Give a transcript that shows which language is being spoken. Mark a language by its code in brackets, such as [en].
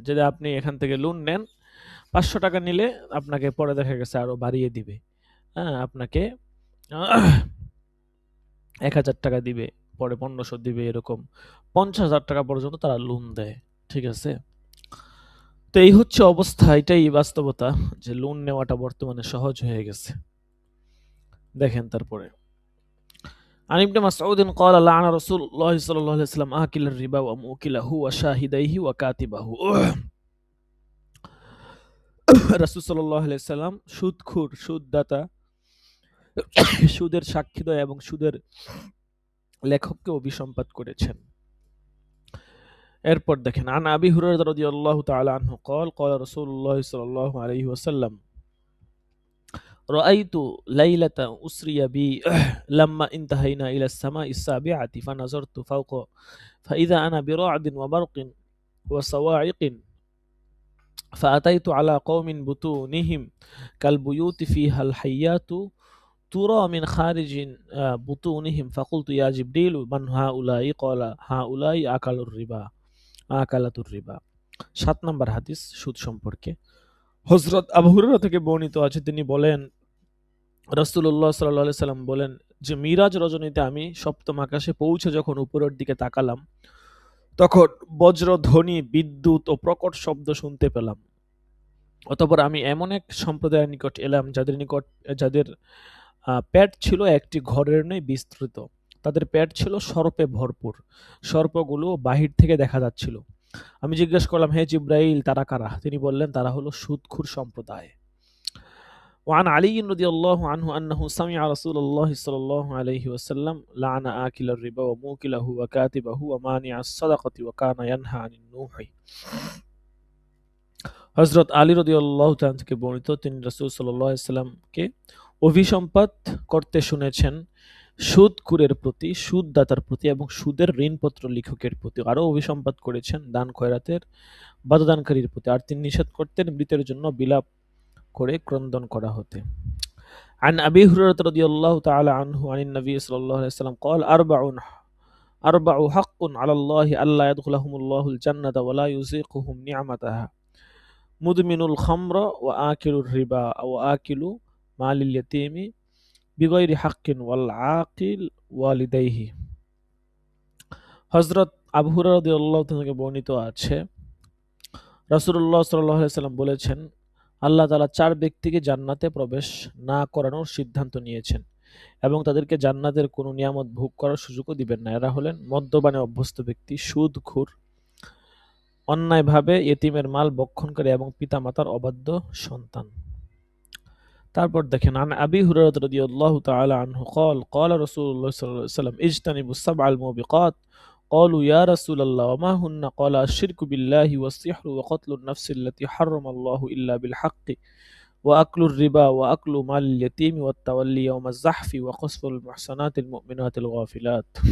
[bn] যদি আপনি এখান থেকে লোন নেন, 500 টাকা নিলে আপনাকে পরে দেখা গেছে আরো বাড়িয়ে দিবে, হ্যাঁ, আপনাকে 1000 টাকা দিবে, পরে 1500 দিবে, এরকম 50,000 টাকা পর্যন্ত তারা লোন দেয়, ঠিক আছে? তো এই হচ্ছে অবস্থা, এটাই বাস্তবতা, যে লোন নেওয়াটা বর্তমানে সহজ হয়ে গেছে। দেখেন তারপরে [ar] عن ابن مسعود قال لعن رسول الله صلى الله عليه وسلم آكل الربا وموكله وشاهديه وكاتبه [bn] রাসূল সাল্লাল্লাহু আলাইহি সাল্লাম সুদখোর, সুদদাতা, সুদের সাক্ষীদ্বয় এবং সুদের লেখককে অভিসম্পাত করেছেন। এরপর দেখেন, [ar] আন আবি হুরায়রা রাদিয়াল্লাহু তাআলা আনহু قال قال رسول الله صلى الله عليه وسلم رأيت ليلة أسري بي لما انتهينا إلى السماء السابعة فنظرت فوق فإذا أنا برعد وبرق وصواعق فأتيت على قوم بطونهم كالبيوت فيها الحيات ترى من خارج بطونهم فقلت يا جبريل من هؤلاء قال هؤلاء أكلوا الربا আকালাতুর রিবা। [bn] 7 নম্বর হাদিস সুদ সম্পর্কে। হযরত আবু হুরায়রা থেকে বর্ণিত আছে, তিনি বলেন রাসূলুল্লাহ সাল্লাল্লাহু আলাইহি সাল্লাম বলেন যে মিরাজ রজনীতে আমি সপ্তম আকাশে পৌঁছে যখন উপরের দিকে তাকালাম, তখন বজ্রধ্বনি, বিদ্যুৎ ও প্রকট শব্দ শুনতে পেলাম। অতঃপর আমি এমন এক সম্প্রদায়ের নিকট এলাম যাদের পেট ছিল একটি ঘরের ন্যায় বিস্তৃত। তাদের পেট ছিল সর্পে ভরপুর। সর্পগুলো বাহির থেকে দেখা যাচ্ছিল। আমি জিজ্ঞেস করলাম, হে জিব্রাইল, তারা কারা? তিনি বললেন, তারা হলো সুদখুর সম্প্রদায়। [ar] وعن علي رضي الله عنه أنه سمع رسول الله صلى الله عليه وسلم لعن آكل الربا وموكله وكاتبه ومانع الصدقة وكان ينهى عن النوح। [bn] হযরত আলী রাদিয়াল্লাহু তাআলা থেকে বর্ণিত, তিনি রাসূল সাল্লাল্লাহু আলাইহি সাল্লামকে অভিসম্পাত করতে শুনেছেন সুদখোরের প্রতি, সুদদাতার প্রতি এবং সুদের ঋণপত্র লেখকের প্রতি। আরও অভিসম্পাত করেছেন দান খয়রাতের বাধাদানকারীর প্রতি। আর তিনি নিষেধ করতেন মৃতের জন্য বিলাপ করে ক্রন্দন করা হতে। [ar] عن أبي هريرة رضي الله تعالى عنه عن النبي صلى الله عليه وسلم قال أربع حق على الله ألا يدخلهم الله الجنة ولا يذيقهم نعمتها مدمن الخمر وآكل الربا وآكل مال اليتيم بغير حق والعاقل والديه। [bn] হযরত আবু হুরায়রা রাদিয়াল্লাহু তাআলা থেকে বর্ণিত আছে, রাসূলুল্লাহ সাল্লাল্লাহু আলাইহি ওয়াসাল্লাম বলেছেন, আল্লাহ তাআলা 4 ব্যক্তিকে জান্নাতে প্রবেশ না করানোর সিদ্ধান্ত নিয়েছেন এবং তাদেরকে জান্নাতের কোনো নিয়ামত ভোগ করার সুযোগও দিবেন না। এরা হলেন মদ্যপানে অভ্যস্ত ব্যক্তি, সুদখোর, অন্যায়ভাবে এতিমের মাল ভক্ষণকারী এবং পিতামাতার অবাধ্য সন্তান। তারপর দেখেন, [ar] আন আবি হুরায়রা রাদিয়াল্লাহু তাআলা আনহু قال قال رسول الله صلى الله عليه وسلم اجتنبوا السبع الموبقات قالوا يا رسول الله وما هن قال الشرك بالله والسحر وقتل النفس التي حرم الله إلا بالحق وأكل الربا وأكل مال اليتيم والتولي يوم الزحف وقذف المحصنات المؤمنات الغافلات।